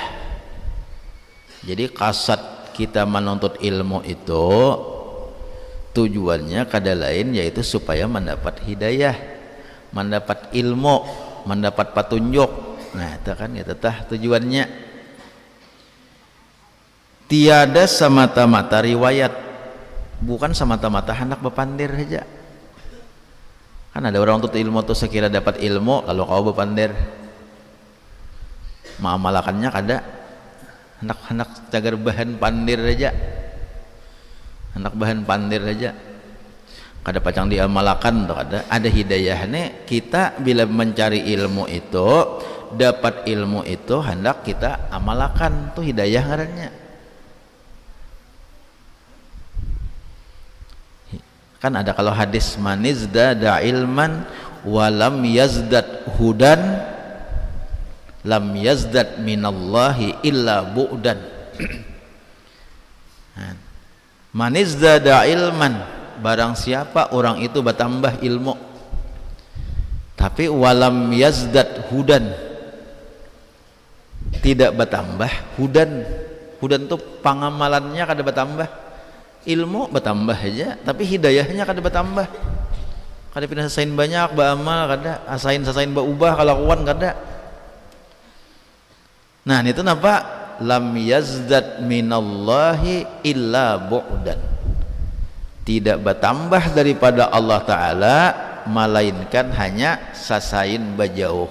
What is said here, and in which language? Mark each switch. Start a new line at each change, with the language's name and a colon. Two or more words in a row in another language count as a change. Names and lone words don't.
Banjar: Jadi kasat kita menuntut ilmu itu tujuannya kada lain yaitu supaya mendapat hidayah, mendapat ilmu, mendapat petunjuk. Nah itu kan itu tujuannya. Tiada semata-mata riwayat, bukan semata-mata hendak bepandir saja. Kan ada orang tuntut ilmu tuh sekira dapat ilmu lalu kau bepandir, mengamalakannya kada, hendak cagar bahan pandir saja, hendak bahan pandir saja, kada pacang diamalkan tuh kada. Ada hidayahnya kita bila mencari ilmu itu, dapat ilmu itu hendak kita amalkan, tuh hidayah ngarannya.
Indonesian: Kan ada kalau hadis
Arabic: من ازداد علما ولم يزدد هدى لم يزدد من الله إلا بعدا. من ازداد علما,
Indonesian: barang siapa orang itu bertambah ilmu tapi
Arabic: ولم يزدد هدى,
Indonesian: tidak bertambah hudan.
Banjar: Hudan itu pengamalannya kada bertambah, ilmu bertambah aja tapi hidayahnya kada bertambah, kada pindah sasain banyak beramal, kada asain sasain berubah kelakuan kada. Nah itu napa
Arabic: لم يزدد من الله إلا بعدا,
Banjar: tidak bertambah daripada Allah Ta'ala melainkan hanya sasain bajauh.